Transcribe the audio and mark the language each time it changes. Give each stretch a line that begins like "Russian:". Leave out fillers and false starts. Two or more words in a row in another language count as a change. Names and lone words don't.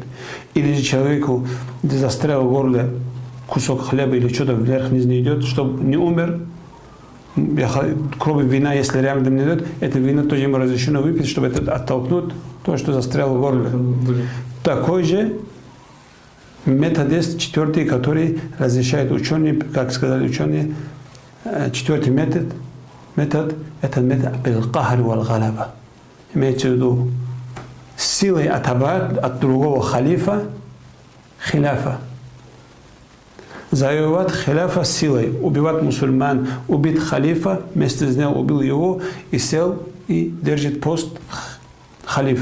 Russian: Или же человеку застрял в горле кусок хлеба или что-то вверх-вниз не идет, чтобы не умер, кроме вина, если рядом не идет, это вино тоже ему разрешено выпить, чтобы это оттолкнуть, то, что застряло в горле. Такой же метод есть, четвертый, который разрешает ученые, как сказали ученые, четвертый метод это метод
Arabic: بالقهر والغلبة.
Russian: Имеется в виду силой отобрать от другого халифа хиляфа. Завоевать хиляфа силой, убивать мусульман, убить халифа, вместе с ним убил его и сел и держит пост халиф.